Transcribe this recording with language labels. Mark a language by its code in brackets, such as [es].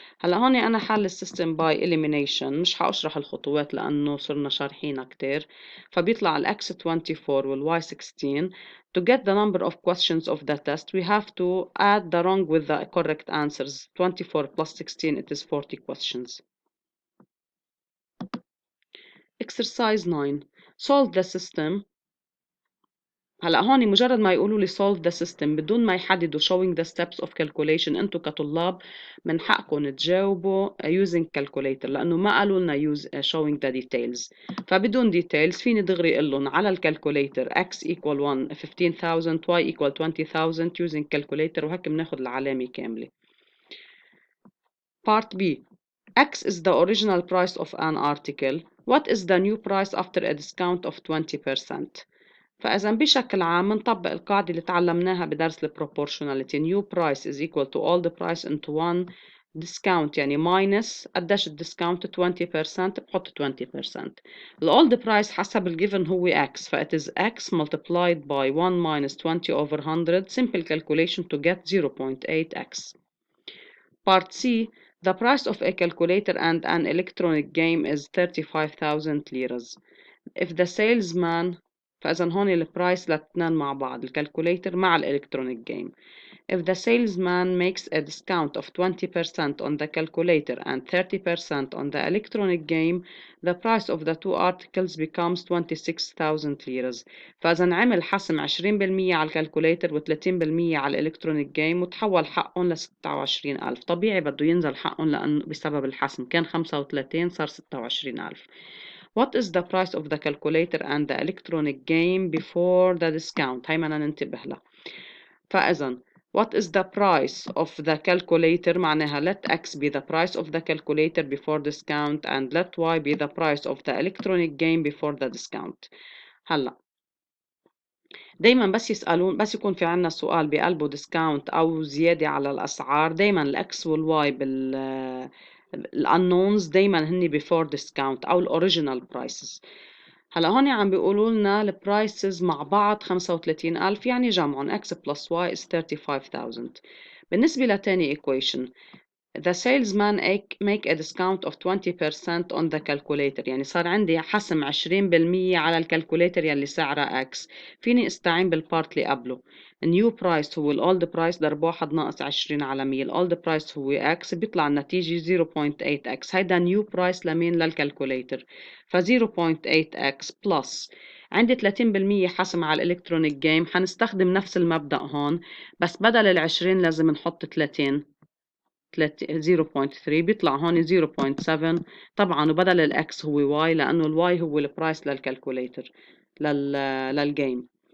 [ar] هلا هون انا حل السيستم by elimination مش حاشرح الخطوات لانه صرنا شارحينها كتير. فبيطلع ال x 24 وال y 16. [en] To get the number of questions of the test we have to add the wrong with the correct answers. 24 plus 16 it is 40 questions. Exercise 9. Solve the system. [ar] هلا هون مجرد ما يقولوا لي [en] solve the system [ar] بدون ما يحددوا [en] showing the steps of calculation [ar] انتم كطلاب من حقكم تجاوبوا [en] using calculator [ar] لانه ما قالوا لنا [en] use showing the details. [ar] فبدون details فيني دغري اقول لهم على الكالكوليتر x equal 1 15,000 y equal 20,000 [en] using calculator [ar] وهيك بناخذ العلامة كاملة. [en] Part B. X is the original price of an article. What is the new price after a discount of 20%? [ar] فإذا بشكل عام بنطبق القاعدة اللي تعلمناها بدرس ال proportionality. [en] New price is equal to all the price into one discount يعني minus [ar] قديش الديسكاونت [en] 20% بحط 20%. ال all the price حسب ال given هو x فإت is x multiplied by 1 minus 20 over 100 simple calculation to get 0.8x. Part C. The price of a calculator and an electronic game is 35,000 liras. If the salesman [ar] فإذا هون البرايس للاثنين مع بعض الكالكوليتر مع الإلكترونيك جيم. [en] If the salesman makes a discount of 20% on the calculator and 30% on the electronic game, the price of the two articles becomes 26,000 liras. [ar] فإذا عمل حسم 20% على الكالكوليتر و30% على الإلكترونيك جيم وتحول حقهم ل 26,000. طبيعي بده ينزل حقهم لأنه بسبب الحسم كان 35 صار 26,000. [en] What is the price of the calculator and the electronic game before the discount؟ [ar] هاي بدنا ننتبه لها. [en] فإذا what is the price of the calculator معناها let x be the price of the calculator before discount and let y be the price of the electronic game before the discount. [ar] هلا دايما بس يسألون بس يكون في عنا سؤال بقلبه ديسكاونت أو زيادة على الأسعار دايما الأكس والواي الانونز دايما هني before discount أو الأوريجينال برايسز. هلا هون عم بيقولوا لنا البرايسز مع بعض 35,000 يعني جمعهم x plus y is 35,000. بالنسبة لتاني equation [en] the salesman make a discount of 20% on the calculator [ar] يعني صار عندي حسم 20% على الكالكوليتر يلي سعرها x. فيني استعين بالبارت اللي قبله. new price هو old price ضرب 1 ناقص 20 على 100. old price هو x بيطلع النتيجة 0.8x. هيدا new price لمين للكالكوليتر. ف 0.8x plus عندي 30% حسم على الالكترونيك جيم حنستخدم نفس المبدأ هون بس بدل ال 20 لازم نحط 30 0.3 بيطلع هون 0.7 طبعا وبدل الاكس هو واي لانه الواي هو البرايس للكالكوليتر للجيم.